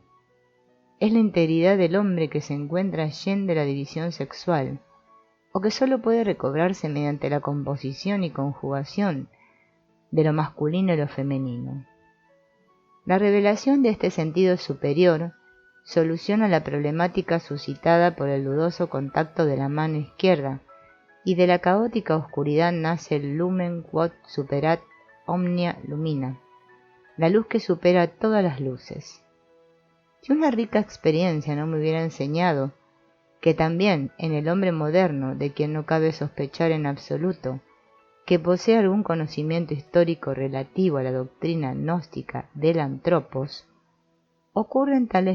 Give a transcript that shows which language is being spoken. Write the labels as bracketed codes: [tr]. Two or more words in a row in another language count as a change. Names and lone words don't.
[es] Es la integridad del hombre que se encuentra allende la división sexual, o que sólo puede recobrarse mediante la composición y conjugación de lo masculino y lo femenino. La revelación de este sentido superior soluciona la problemática suscitada por el dudoso contacto de la mano izquierda, y de la caótica oscuridad nace el [la] lumen quod superat omnia lumina, [es] la luz que supera todas las luces. Si una rica experiencia no me hubiera enseñado que también en el hombre moderno, de quien no cabe sospechar en absoluto que posee algún conocimiento histórico relativo a la doctrina gnóstica del antropos, ocurren tales